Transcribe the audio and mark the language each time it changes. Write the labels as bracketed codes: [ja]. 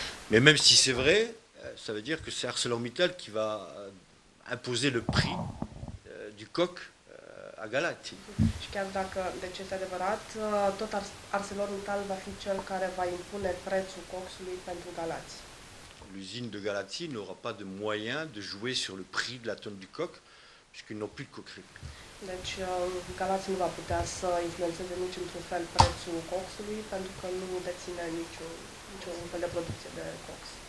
[fr] Mais même si c'est vrai, ça veut dire que c'est ArcelorMittal qui va imposer le prix du coq à Galați. [ro] Și chiar dacă deci este adevărat, tot ArcelorMittal va fi cel care va impune prețul coxului pentru Galați. [fr] L'usine de Galați n'aura pas de moyen de jouer sur le prix de la tonne du coq, puisqu'ils n'ont plus de coquerie. [ro] Deci Galați nu va putea să influențeze nici într-un fel prețul coxului, pentru că nu deține niciun fel de producție de cox.